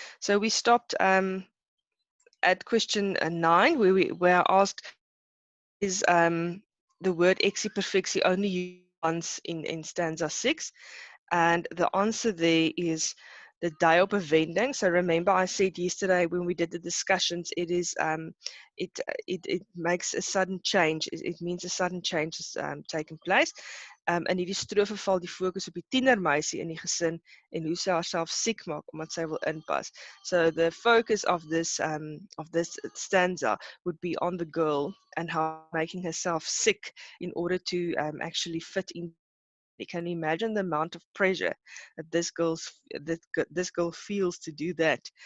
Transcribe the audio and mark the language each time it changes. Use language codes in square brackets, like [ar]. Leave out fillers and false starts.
[en] So we stopped at question 9, where I asked, is the word eksieperfeksie only used once in stanza 6? And the answer there is the day [af] op 'n wending. [en] So remember, I said yesterday when we did the discussions, it is it makes a sudden change. It means a sudden change has taken place. [af] In hierdie strofe val die fokus op die tienermeisie in die gesin en hoe sy haarself siek maak omdat sy wil inpas. [en] So the focus of this stanza would be on the girl and how making herself sick in order to actually fit in. You can imagine the amount of pressure that this girl feels to do that.